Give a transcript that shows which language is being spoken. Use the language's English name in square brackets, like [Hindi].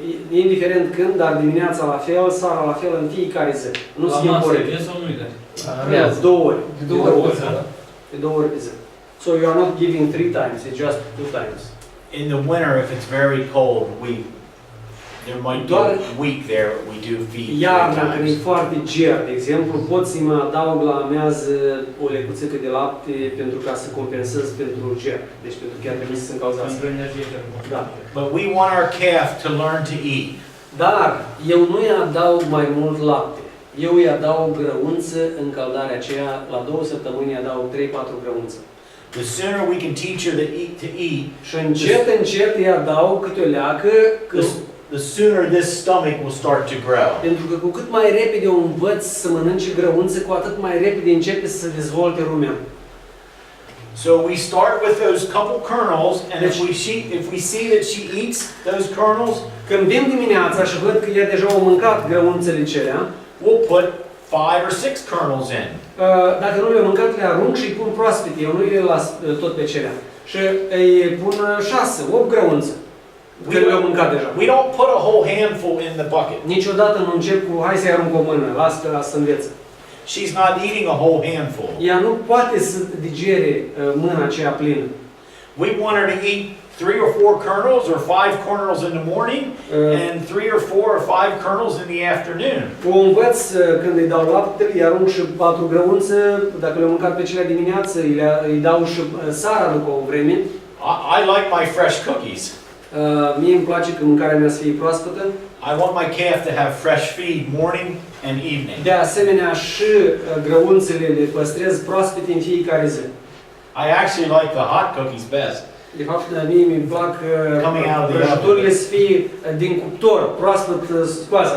[Romanian] Indiferent când, dar dimineața la fel, seara la fel, în fiecare zi. Nu La se schimbă masă, orele. vezi sau nu-i dai? Amiază, 2 ori. De 2 ori, da? De 2 ori pe zi. [English] So you are not giving 3 times, it's just 2 times. in the winter, if it's very cold, there might be [Romanian] Doar- [English] a week there we do feed 3 [Romanian] Iarna, când e [English] times. [Romanian] foarte ger, de exemplu, pot să mă adaug la amiază o lecuțică de lapte pentru ca să compensez pentru ger. Deci pentru că trebuie să încauzească. Pentru energie termoficată. Da. [English] But we want our calf to learn to eat. [Romanian] Dar eu nu îi adaug mai mult lapte. Eu îi adaug grăunță în caldarea aceea, la 2 săptămâni îi adaug 3-4 grăunță. [English] The sooner we can teach her to eat, [Romanian] Și încet îi adaug câte o leacă, [English] the sooner this stomach will start to grow. [Romanian] pentru că cu cât mai repede o învăț să mănânce grăunță, cu atât mai repede începe să se dezvolte rumea. [English] So we start with those couple kernels, and if we see that she eats those kernels, [Romanian] Când vin dimineața și văd că ea deja au mâncat grăunțele celea, [English] we'll put 5 or 6 kernels in. [Romanian] dacă nu le-au mâncat, le arunc și îi pun proaspete, eu nu le las tot pe celea. Și îi pun 6, 8 grăunțe, că le-au mâncat deja. [English] We don't put a whole handful in the bucket. [Romanian] Niciodată nu încep cu, hai să-i arunc o mână, las să învețe. [English] She's not eating a whole handful. [Romanian] Ea nu poate să digere mâna aceea plină. [English] We want her to eat 3 or 4 kernels or 5 kernels in the morning and 3 or 4 or 5 kernels in the afternoon. [Romanian] O învăț când îi dau laptele, îi arunc și 4 grăunțe, dacă le-au mâncat pe celea dimineață, îi dau și sara după o vreme. [English] I like my fresh cookies. [Romanian] Mie îmi place că mâncarea mea să fie proaspătă. [English] I want my calf to have fresh feed morning and evening. [Romanian] De asemenea și grăunțele le păstrez proaspete în fiecare zi. [English] I actually like the hot cookies best. [Romanian] De fapt, mie mi-mi plac [English] Coming out of the [Romanian] prăjiturile să fie din cuptor, proaspăt scoase.